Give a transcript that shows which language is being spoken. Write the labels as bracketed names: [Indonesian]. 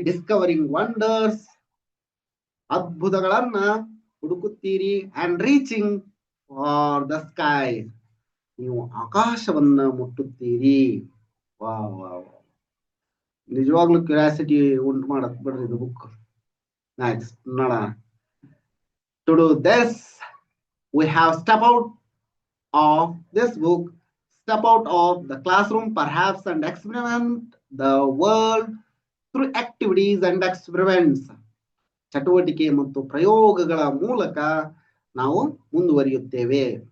[English] discovering wonders, [Kannada] ಅದ್ಭುತಗಳನ್ನ ಹುಡುಕುತ್ತೀರಿ. [English] and reaching for the sky, [Kannada] ನೀವು ಆಕಾಶವನ್ನ ಮುಟ್ಟುತ್ತೀರಿ. ವಾ ವಾ ನಿಜವಾಗ್ಲೂ ಕ್ಯೂರಿಯಾಸಿಟಿ ಉಂಟು ಮಾಡತ್ ಬಿಡ್ರಿ ಇದು ಬುಕ್. ನೆಕ್ಸ್ಟ್ ನೋಡೋಣ. [English] To do this we have step out of this book, step out of the classroom perhaps, and experiment the world through activities and experiments. [Kannada] ಚಟುವಟಿಕೆ ಮತ್ತು ಪ್ರಯೋಗಗಳ ಮೂಲಕ ನಾವು ಮುಂದುವರಿಯುತ್ತೇವೆ.